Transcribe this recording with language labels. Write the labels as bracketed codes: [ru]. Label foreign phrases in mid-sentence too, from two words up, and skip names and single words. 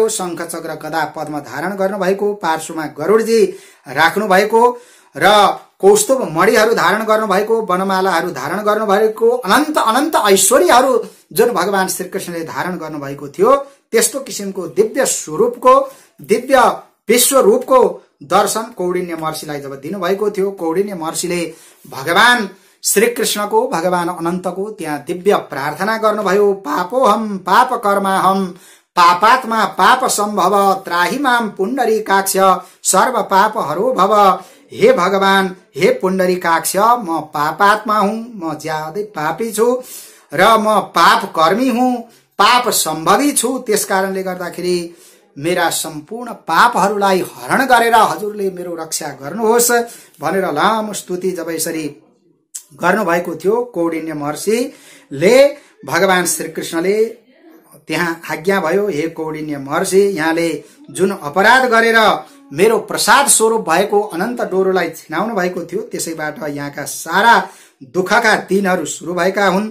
[ne] शंख चक्र गदा पद्म धारण गर्नुभएको, पार्श्वमा गरुडजी राख्नु भएको र कौस्तुभ मणिहरू धारण गर्नुभएको, वनमालाहरू धारण गर्नुभएको, अनन्त अनन्त ऐश्वर्यहरू जुन भगवान श्रीकृष्णले धारण गर्नुभएको थियो, त्यस्तो किसिमको दिव्य स्वरूपको, दिव्य विश्व रूपको दर्शन कौडिन्य महर्षिलाई जब दिनुभएको थियो, कौडिन्य महर्षिले भगवान श्रीकृष्णको भगवान अनन्तको त्यहाँ दिव्य प्रार्थना गर्नुभयो। [sa] पापोहम पाप कर्माहम पापात्मा पाप सम्भव त्राहि माम पुण्डरीकाक्ष सर्व पाप हरो भव। [ne] हे भगवान, हे पुण्डरीकाक्ष, म पापात्मा हुँ, म ज्यादै पापी छु र म पाप कर्मी हुँ, पाप सम्भवी छु। त्यसकारणले गर्दाखेरि मेरा सम्पूर्ण पापहरूलाई हरण गरेर हजुरले मेरो रक्षा गर्नुहोस् भनेर लामो स्तुति जब यसरी गर्नुभएको थियो कौडिन्य महर्षिले, भगवान श्रीकृष्णले त्यहाँ आज्ञा भयो, हे कौडिन्य महर्षि, यहाँले जुन अपराध गरेर मेरो प्रसाद स्वरूप भएको अनन्त डोरोलाई छिनाउनु भएको थियो, त्यसैबाट यहाँका सारा दुःखका दिनहरू सुरु भएका हुन्।